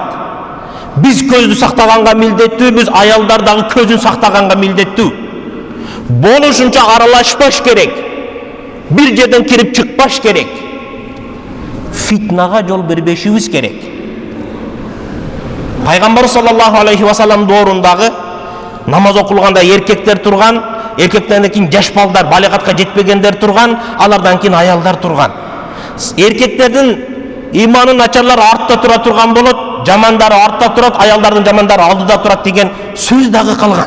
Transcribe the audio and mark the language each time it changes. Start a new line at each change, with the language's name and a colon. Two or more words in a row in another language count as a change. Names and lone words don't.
Kyrgyz: Биз көздү сактаганга милдеттүү, биз аялдар дагы көзүн сактаганга милдеттүү. Болушунча аралашпаш керек. Бир жерден кирип чыкпаш керек. Фитнага жол бербешибиз керек. Пайгамбар
Arabic: صلى الله عليه وسلم
Kyrgyz: доорундагы намаз окулганда эркектер турган, эркектерден кийин жаш балдар, балигатка жетпегендер турган, алардан кийин аялдар турган. Эркектердин иманы начарлар артта тура турган болот, жамандары артта турат, аялдардын жамандары алдыда турат деген сөз дагы калган.